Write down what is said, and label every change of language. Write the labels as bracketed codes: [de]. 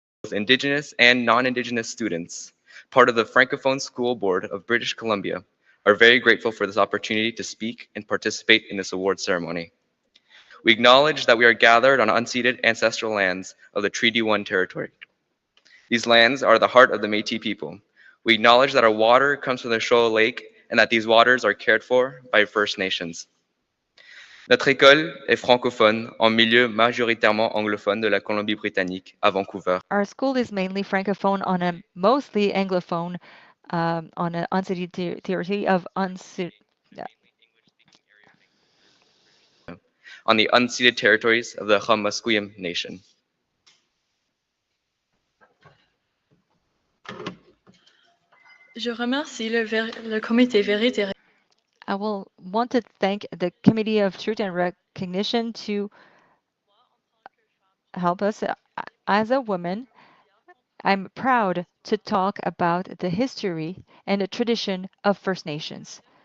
[en] Indigenous and non-Indigenous students, part of the Francophone School Board of British Columbia, are very grateful for this opportunity to speak and participate in this award ceremony. We acknowledge that we are gathered on unceded ancestral lands of the Treaty 1 territory. These lands are the heart of the Métis people. We acknowledge that our water comes from the Shoal Lake and that these waters are cared for by First Nations. [fr] Notre école est francophone en milieu majoritairement anglophone de la Colombie-Britannique à Vancouver. [en] Our school is mainly Francophone on a mostly Anglophone on an unceded territory of on the unceded territories of the Musqueam Nation. [fr] Je remercie le comité Vérité. [en] I will want to thank the Committee of Truth and Recognition to help us. As a woman, I'm proud to talk about the history and the tradition of First Nations.